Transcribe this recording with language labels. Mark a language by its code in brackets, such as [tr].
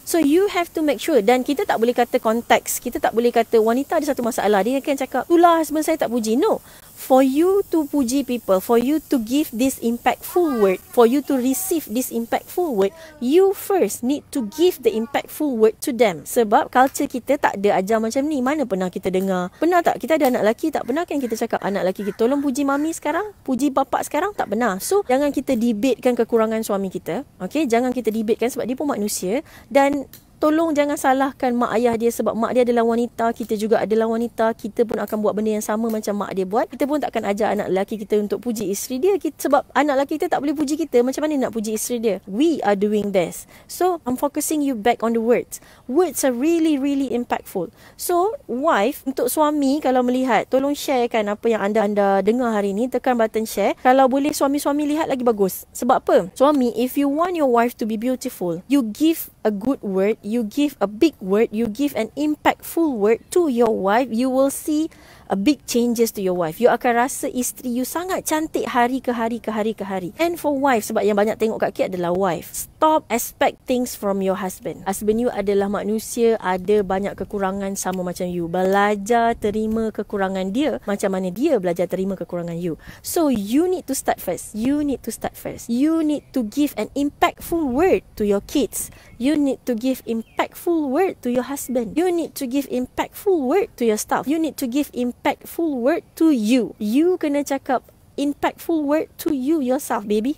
[en] So you have to make sure. [ms] Dan kita tak boleh kata konteks. Kita tak boleh kata wanita ada satu masalah, dia akan cakap, itulah husband saya tak puji. No. [en] For you to puji people, for you to give this impactful word, for you to receive this impactful word, you first need to give the impactful word to them. [ms] Sebab culture kita tak ada ajar macam ni. Mana pernah kita dengar? Pernah tak? Kita ada anak lelaki, tak pernah kan kita cakap anak lelaki kita, tolong puji mami sekarang, puji bapak sekarang? Tak pernah. So jangan kita debatekan kekurangan suami kita. Okay, jangan kita debatekan sebab dia pun manusia. Dan tolong jangan salahkan mak ayah dia sebab mak dia adalah wanita, kita juga adalah wanita, kita pun akan buat benda yang sama macam mak dia buat. Kita pun takkan ajar anak lelaki kita untuk puji isteri dia, sebab anak lelaki kita tak boleh puji kita, macam mana nak puji isteri dia? [en] We are doing best. So I'm focusing you back on the words. Words are really impactful. [ms] So wife, untuk suami kalau melihat, tolong sharekan apa yang anda dengar hari ni, tekan button share. Kalau boleh suami-suami lihat lagi bagus. [en] Sebab apa? Suami, if you want your wife to be beautiful, you give a good word, you give a big word, you give an impactful word to your wife, you will see a big changes to your wife. [ms] You akan rasa isteri you sangat cantik hari ke hari [en] ke hari ke hari. And for wife, [ms] sebab yang banyak tengok kat Kit adalah [en] wife, stop expect things from your husband. [ms] Husband you adalah manusia, ada banyak kekurangan sama macam you. Belajar terima kekurangan dia macam mana dia belajar terima kekurangan you. [en] So you need to start first. You need to start first. You need to give an impactful word to your kids. You need to give impactful word to your husband. You need to give impactful word to your staff. You need to give impactful word to you. [ms] You kena cakap [en] impactful word to you yourself, baby.